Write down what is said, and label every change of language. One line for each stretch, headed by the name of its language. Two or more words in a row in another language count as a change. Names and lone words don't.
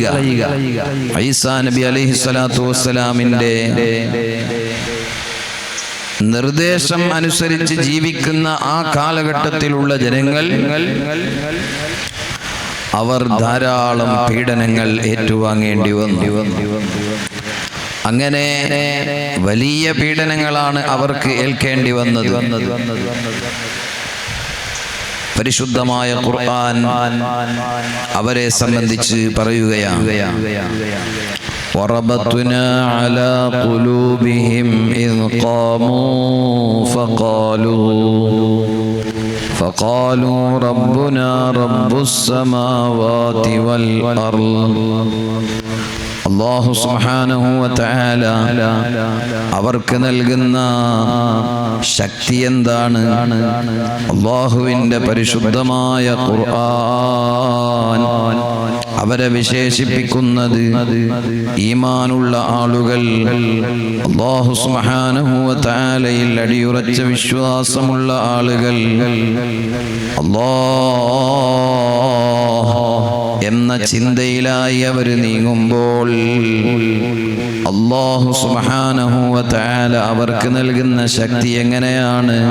Malayalam: ഈസാ നബി
Arabic: عليه الصلاة والسلام
Malayalam: നിർദ്ദേശം അനുസരിച്ച് ജീവിക്കുന്ന ആ കാലഘട്ടത്തിലുള്ള ജനങ്ങൾ അവർ ധാരാളം പീഡനങ്ങൾ ഏറ്റുവാങ്ങേണ്ടി വന്നു. അങ്ങനെ വലിയ പീഡനങ്ങളാണ് അവർക്ക് ഏൽക്കേണ്ടി വന്നത്. പരിശുദ്ധമായ ഖുർആൻ അവരെ സംബന്ധിച്ച് പറയുകയാണ്
Arabic: وَرَبَطْنَا عَلَى قُلُوبِهِمْ إِذْ قَامُوا فقالوا ربنا رب السماوات والأرض. الله سبحانه وتعالى
Malayalam: അവർക്ക് നൽകുന്ന ശക്തി എന്താണ്? അല്ലാഹുവിന്റെ പരിശുദ്ധമായ ഖുർആൻ അവരെ വിശേഷിപ്പിക്കുന്നത് ഈമാനുള്ള ആളുകൾ,
Arabic: الله سبحانه وتعالى
Malayalam: അടിയുറച്ച വിശ്വാസമുള്ള ആളുകൾ അല്ലാഹ് എന്ന ചിന്തയിലായി അവർ നീങ്ങുമ്പോൾ
Arabic: الله سبحانه وتعالى
Malayalam: അവർക്ക് നൽകുന്ന ശക്തി എങ്ങനെയാണ്?